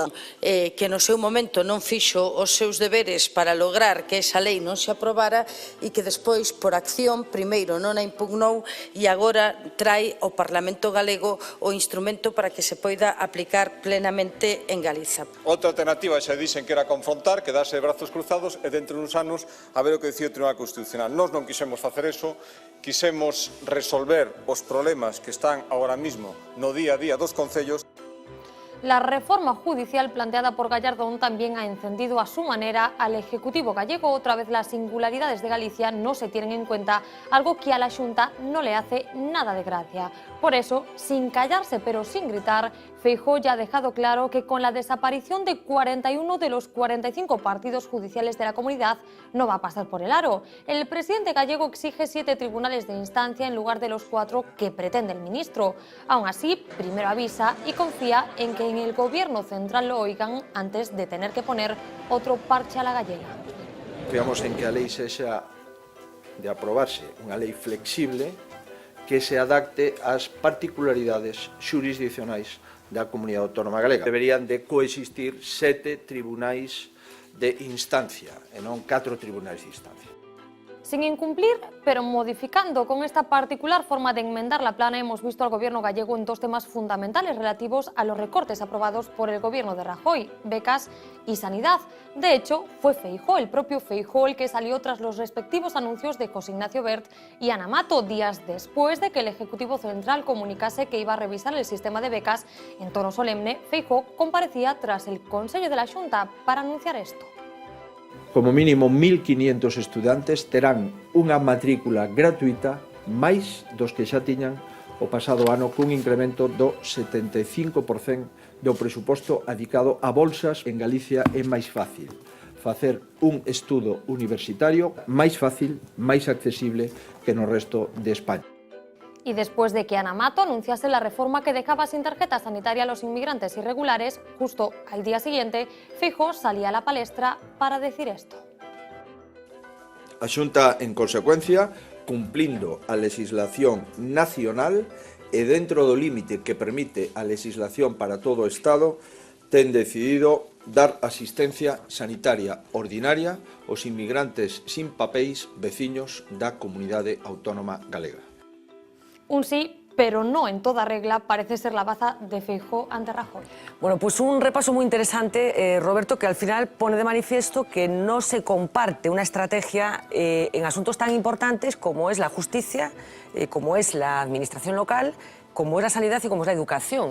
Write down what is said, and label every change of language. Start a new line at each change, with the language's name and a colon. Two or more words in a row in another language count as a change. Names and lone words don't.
Galician: Que no seu momento non fixo os seus deberes para lograr que esa lei non se aprobara e que despois, por acción, primeiro non a impugnou e agora trae ao Parlamento galego o instrumento para que se poida aplicar plenamente en Galiza. Outra alternativa xa dixen que era confrontar, quedarse de brazos cruzados e dentro de uns anos a ver o que dicía o Tribunal Constitucional. Nós non quixemos facer eso, quixemos resolver os problemas que están agora mismo no día a día dos concellos.
Spanish: La reforma judicial planteada por Gallardón también ha encendido a su manera al Ejecutivo gallego. Otra vez las singularidades de Galicia no se tienen en cuenta, algo que a la Xunta no le hace nada de gracia. Por eso, sin callarse pero sin gritar, Feijóo ya ha dejado claro que con la desaparición de 41 de los 45 partidos judiciales de la comunidad no va a pasar por el aro. El presidente gallego exige 7 tribunales de instancia en lugar de los 4 que pretende el ministro. Aún así, primero avisa y confía en que en el Gobierno central lo oigan antes de tener que poner otro parche a la gallega.
Galician: Confiamos en que a lei sexa de aprobarse unha lei flexible que se adapte ás particularidades xurisdiccionais da Comunidade Autónoma Galega. Deberían de coexistir 7 tribunais de instancia e non 4 tribunais de instancia.
Spanish: Sin incumplir, pero modificando con esta particular forma de enmendar la plana, hemos visto al Gobierno gallego en 2 temas fundamentales relativos a los recortes aprobados por el Gobierno de Rajoy, becas y sanidad. De hecho, fue Feijóo, el propio Feijóo, el que salió tras los respectivos anuncios de José Ignacio Bert y Ana Mato, días después de que el Ejecutivo Central comunicase que iba a revisar el sistema de becas. En tono solemne, Feijóo comparecía tras el Consello de la Xunta para anunciar esto.
Galician: como mínimo 1.500 estudantes terán unha matrícula gratuita máis dos que xa tiñan o pasado ano cun incremento do 75% do presuposto adicado a bolsas. En Galicia é máis fácil facer un estudo universitario, máis fácil, máis accesible que no resto de España.
Spanish: Y después de que Ana Mato anunciase la reforma que dejaba sin tarjeta sanitaria a los inmigrantes irregulares, justo al día siguiente, Feijóo salía a la palestra para decir esto.
Galician: A Xunta, en consecuencia, cumplindo a legislación nacional e dentro do límite que permite a legislación para todo o Estado, ten decidido dar asistencia sanitaria ordinaria aos inmigrantes sin papéis veciños da comunidade autónoma galega.
Spanish: Un sí, pero no en toda regla, parece ser la baza de Feijóo ante Rajoy. Bueno, pues un repaso muy interesante, Roberto, que al final pone de manifiesto que no se comparte una estrategia en asuntos tan importantes como es la justicia, como es la administración local, como es la sanidad y como es la educación.